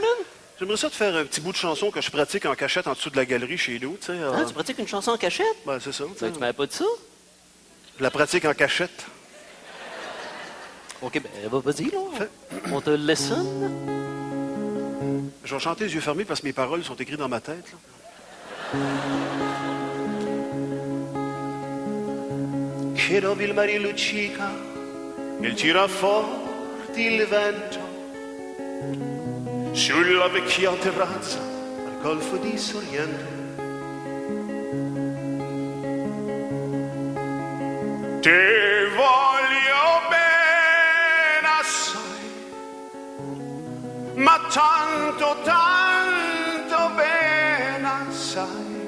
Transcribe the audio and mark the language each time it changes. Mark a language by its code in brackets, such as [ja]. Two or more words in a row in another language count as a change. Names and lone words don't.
[fr] J'aimerais ça te faire un petit bout de chanson que je pratique en cachette en dessous de la galerie chez nous, tu sais. Ah, tu pratiques une chanson en cachette? Ben, c'est ça. Ben, tu m'avais pas dit ça? Je la pratique en cachette. OK, ben, vas-y, là. On te listen. Je vais chanter les yeux fermés parce que mes paroles sont écrites dans ma tête, là. [it] Che dove il mare luccica, il tira forte il vento, sulla vecchia terrazza al golfo di Sorrento. Ti voglio bene assai, ma tanto, tanto bene assai.